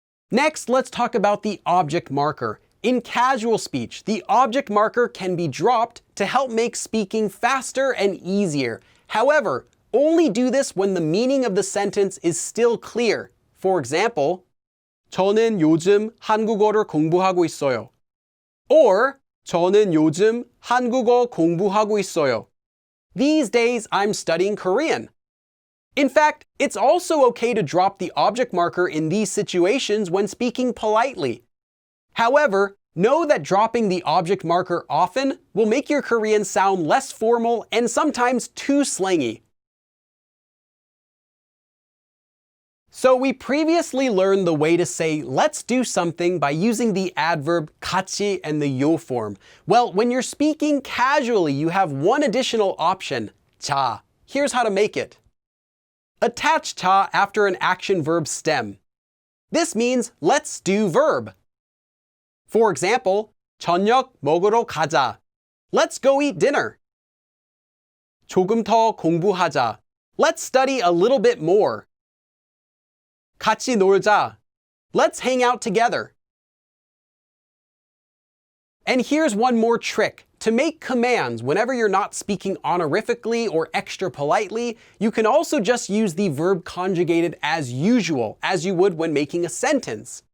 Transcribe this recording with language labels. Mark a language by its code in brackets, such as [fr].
[en] Next, let's talk about the object marker. In casual speech, the object marker can be dropped to help make speaking faster and easier. However, only do this when the meaning of the sentence is still clear. For example, [ko] 저는 요즘 한국어를 공부하고 있어요. [en] Or [ko] 저는 요즘 한국어 공부하고 있어요. [en] These days I'm studying Korean. In fact, it's also okay to drop the object marker in these situations when speaking politely. However, know that dropping the object marker often will make your Korean sound less formal and sometimes too slangy. So we previously learned the way to say let's do something by using the adverb 같이 and the 요 form. Well, when you're speaking casually, you have one additional option, 자. Here's how to make it. Attach 자 after an action verb stem. This means let's do verb. For example, [ko] 저녁 먹으러 가자. [en] Let's go eat dinner. [ko] 조금 더 공부하자. [en] Let's study a little bit more. [ko] 같이 놀자. [en] Let's hang out together. And here's one more trick. To make commands whenever you're not speaking honorifically or extra politely, you can also just use the verb conjugated as usual, as you would when making a sentence.